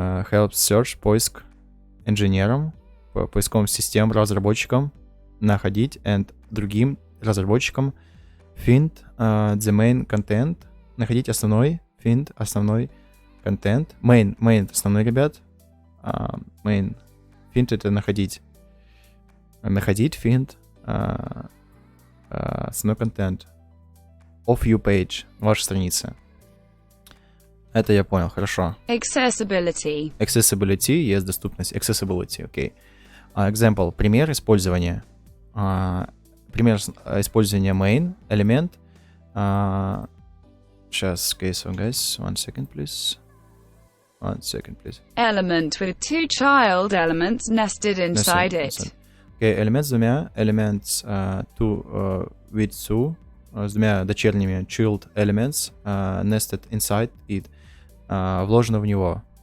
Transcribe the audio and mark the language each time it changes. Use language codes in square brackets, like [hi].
[en] help search, [ru] поиск инженерам, поисковым системам, разработчикам находить, and другим разработчикам [en] find the main content, [ru] находить основной, find основной контент. Main основной, ребят. [en] Main. [ru] Find это находить. Находить, find. Основной контент. [en] Of you page. [ru] Ваша страница. Это я понял, хорошо. [en] Accessibility. [ru] Accessibility, есть доступность. [en] Accessibility, окей. [ru] Example. Пример использования. Пример использования main, элемент. [en] Сейчас, okay, so guys, 1 second, please. 1 second, please. Element with two child elements nested inside it. [ru] Okay, элемент с двумя, [en] elements with two, [ru] с двумя дочерними child elements, [en] nested inside it, [ru] вложено в него.